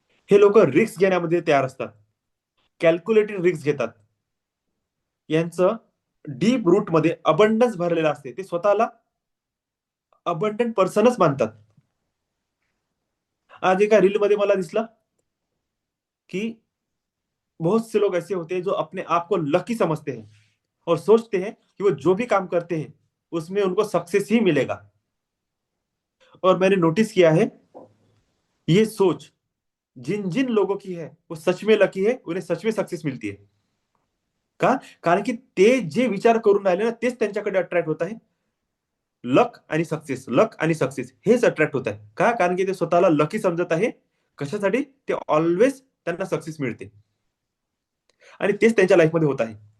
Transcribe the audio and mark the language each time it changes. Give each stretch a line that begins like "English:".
Marathi: हे लोक रिस्क घेण्यामध्ये तयार असतात, कॅल्क्युलेटेड रिस्क घेतात. यांचं डीप रूट मध्ये अबंडन्स भरलेलं असते. ते स्वतःला अबंडंट पर्सनच मानतात.
Hindi: आज एका रील मध्ये मला दिसलं की बहुत से लोग ऐसे होते हैं जो अपने आप को लकी समझते हैं और सोचते हैं कि वो जो भी काम करते हैं उसमें उनको सक्सेस ही मिलेगा. और मैंने नोटिस किया है, ये सोच जिन जिन लोगों की है वो सच में लकी है, उन्हें सच में सक्सेस मिलती है.
Marathi: का? कारण की ते जे विचार करून राहिले ना, तेच त्यांच्याकडे अट्रॅक्ट होत आहे. लक आणि सक्सेस, लक आणि सक्सेस हेच अट्रॅक्ट होत आहे. का? कारण की ते स्वतःला लकी समजत आहे. कशासाठी? ते ऑलवेज त्यांना सक्सेस मिळते, आणि तेच त्यांच्या लाईफमध्ये होत आहे.